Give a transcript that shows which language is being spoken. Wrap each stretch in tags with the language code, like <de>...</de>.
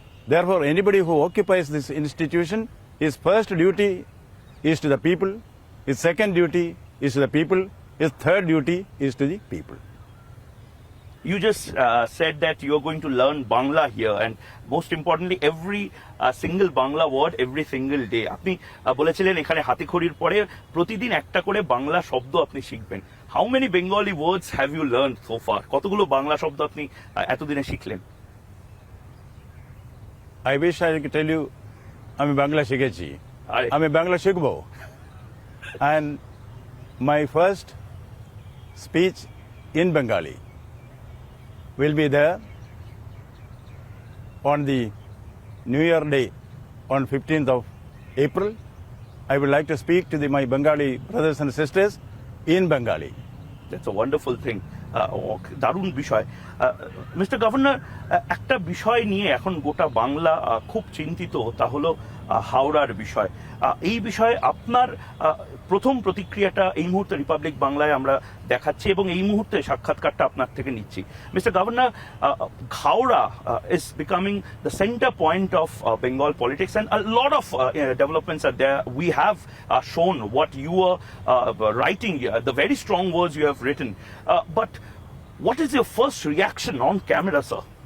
<en>Therefore, anybody who occupies this institution, his first duty is to the people, his second duty is to the people, his third duty is to the people. You just said that you are going to learn Bangla here, and most importantly, every single Bangla word every single day.</en> <bn>আপনি বলেছিলেন এখানে হাতিখড়ির পরে প্রতিদিন একটা করে বাংলা শব্দ আপনি শিখবেন.</bn> <en>How many Bengali words have you learned so far?</en> <bn>কতগুলো বাংলা শব্দ আপনি এতদিনে শিখলেন?</bn> <en>I wish I could tell you</en> <bn>আমি বাংলা শিখেছি, আমি বাংলা শিখব.</bn> <en>And my first speech in Bengali will be there on the New Year Day on 15th of April. I would like to speak to my Bengali brothers and sisters in Bengali. That's a wonderful thing.</en> <bn>দারুণ বিষয়. Mister governor, একটা বিষয় নিয়ে এখন গোটা বাংলা খুব চিন্তিত, তা হলো হাওড়ার বিষয়. এই বিষয়ে আপনার প্রথম প্রতিক্রিয়াটা এই মুহূর্তে রিপাবলিক বাংলায় আমরা দেখাচ্ছি এবং এই মুহূর্তে সাক্ষাৎকারটা আপনার থেকে নিচ্ছি.</bn> <en>Mister governor, Howrah is becoming the center point of Bengal politics, and a lot of developments are there. We have shown what you are writing here, the very strong words you have written. But what is your first reaction on camera, sir?</en>